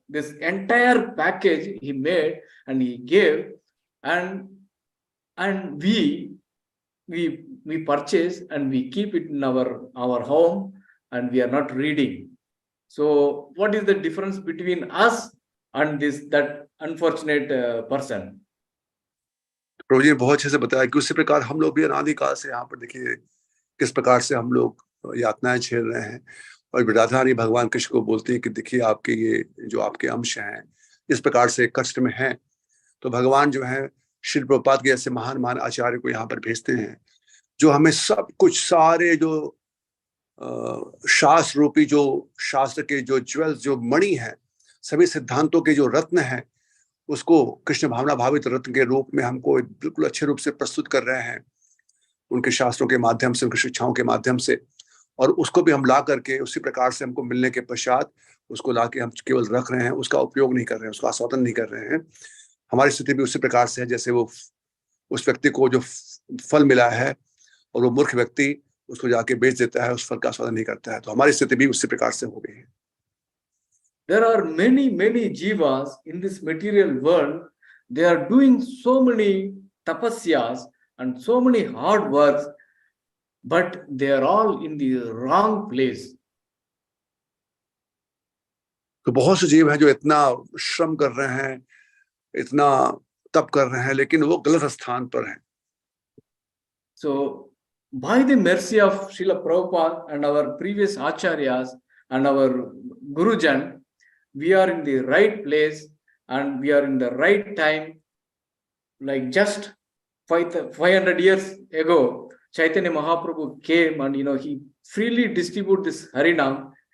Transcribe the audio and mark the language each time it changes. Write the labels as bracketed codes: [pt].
[en] This entire package he made and he gave, and we purchase and we keep it in our home, and we are not reading. So what is the difference between us and that unfortunate person? [hi] प्रभु जी बहुत अच्छे से बताया कि उसी प्रकार हम लोग भी अनादिकाल से यहाँ पर देखिए किस प्रकार से हम लोग यातनाएं झेल रहे हैं, और राधा रानी भगवान कृष्ण को बोलती है कि देखिए आपके ये जो आपके अंश हैं इस प्रकार से कष्ट में हैं। तो भगवान जो है श्री प्रभुपाद के ऐसे महान आचार्य को यहाँ पर भेजते हैं, जो हमें सब कुछ, सारे जो शास्त्र रूपी, जो शास्त्र के जो ज्वेल्स, जो मणि हैं, सभी सिद्धांतों के जो रत्न हैं, उसको कृष्ण भावना भावित रत्न के रूप में हमको बिल्कुल अच्छे रूप से प्रस्तुत कर रहे हैं उनके शास्त्रों के माध्यम से, उनकी शिक्षाओं के माध्यम से, और उसको भी हम ला करके उसी प्रकार से हमको मिलने के पश्चात उसको ला के हम केवल रख रहे हैं, उसका उपयोग नहीं कर रहे हैं, उसका आस्वादन नहीं कर रहे हैं। हमारी स्थिति भी उसी प्रकार से है जैसे वो उस व्यक्ति को जो फल मिला है और वो मूर्ख व्यक्ति उसको जाके बेच देता है, उस फल का आस्वादन नहीं करता है। तो हमारी स्थिति भी उसी प्रकार से हो गई है। [en] There are many jivas in this material world. They are doing so many tapasyas and so many hard works, but they are all in the wrong place. [hi] तो बहुत से जीव हैं जो इतना श्रम कर रहे हैं, इतना तप कर रहे हैं, लेकिन वो गलत स्थान पर हैं। [en] So, by the mercy of Srila Prabhupada and our previous acharyas and our Gurujan, we are in the right place and we are in the right time. Like just 500 years ago, Chaitanya Mahaprabhu came and he freely distributed this Harinam.